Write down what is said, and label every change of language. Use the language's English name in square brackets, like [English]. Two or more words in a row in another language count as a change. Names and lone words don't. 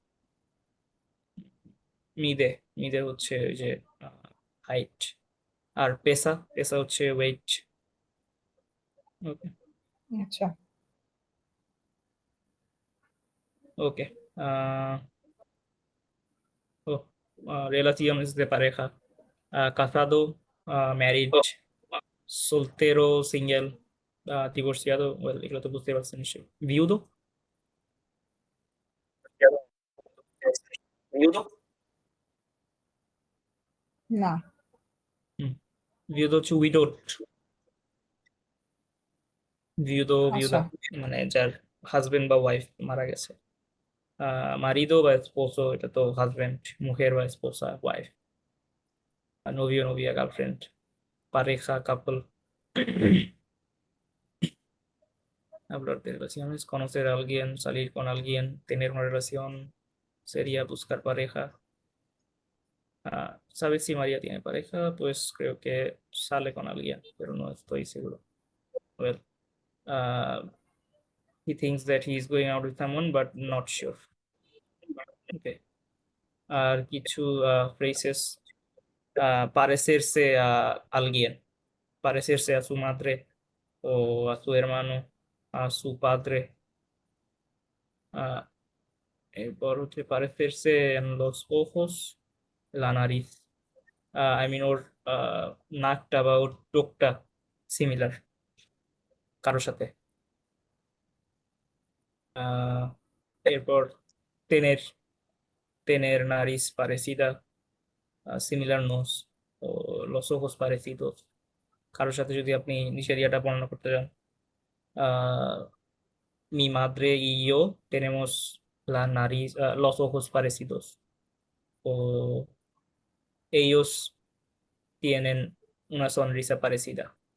[Bangla] মিদে, মিদে হচ্ছে ওই যে হাইট। আর পেসা, পেসা হচ্ছে ওয়েট। ওকে। আচ্ছা। ওকে। ও, [Spanish] relaciones de pareja, casado, [Bangla] ম্যারিড, soltero, সিঙ্গেল, divorciado, well, এগুলো তো বুঝতে পারছেন নিশ্চয়ই। viudo, না। হুম, viudo হচ্ছে widowed, viudo, আচ্ছা। viuda, মানে যার হাজবেন্ড বা ওয়াইফ মারা গেছে। marido বা esposo, এটা তো হাজবেন্ড, mujer বা esposa, ওয়াইফ। [Spanish] novio, novia, গার্লফ্রেন্ড, pareja, couple. Hablar de relaciones, conocer a alguien, salir con alguien, tener una relación, sería buscar pareja. ¿Sabes si María tiene pareja? Pues creo que sale con alguien, pero no estoy seguro. [English] Well, uh, he thinks that he is going out with someone, but not sure. Okay. [Bangla] আর কিছু phrases, [Spanish] parecerse a alguien, parecerse a su madre o a su hermano, a su padre. [Bangla] আহ, এরপর হচ্ছে [Spanish] parecerse en los ojos, la nariz. [Bangla] আই মিন ওর আহ, নাকটা বা ওর টোকটা সিমিলার কারোর সাথে। আহ, এরপর [Spanish] tener tener nariz parecida, [English] similar nose, [Bangla] ও [Spanish] los ojos parecidos, [Bangla] কারোর সাথে যদি আপনি নিচের ইয়াটা বর্ণনা করতে চান, আহ, [Spanish] mi madre y yo tenemos la nariz, los ojos parecidos, o ellos tienen una sonrisa parecida.